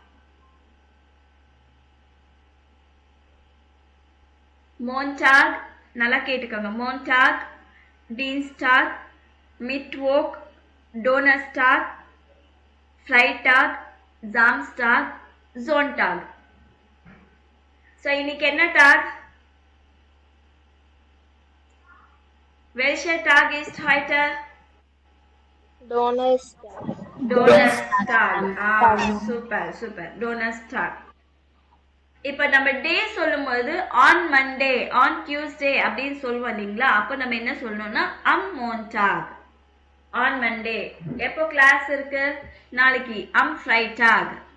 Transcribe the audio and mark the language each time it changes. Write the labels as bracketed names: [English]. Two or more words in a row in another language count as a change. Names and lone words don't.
[Tamil] மோன்டாக் நல்லா கேட்டுக்கோங்க. [German] Montag, Dienstag, Mittwoch, Donnerstag, Freitag, Samstag, Sonntag. [Tamil] ஸோ இன்னைக்கு என்ன டாக்? [German] Welcher Tag ist heute? Donnerstag. Donnerstag. [Tamil] சூப்பர் சூப்பர். Donnerstag. இப்ப நம்ம டே சொல்லும் போது [English] on Monday, on Tuesday [Tamil] அப்படின்னு சொல்லுவோம் இல்லைங்களா, அப்ப நம்ம என்ன சொல்லணும்னா [German] am Montag, [English] on Monday. [Tamil] எப்போ கிளாஸ் இருக்கு? நாளைக்கு. [German] am Freitag.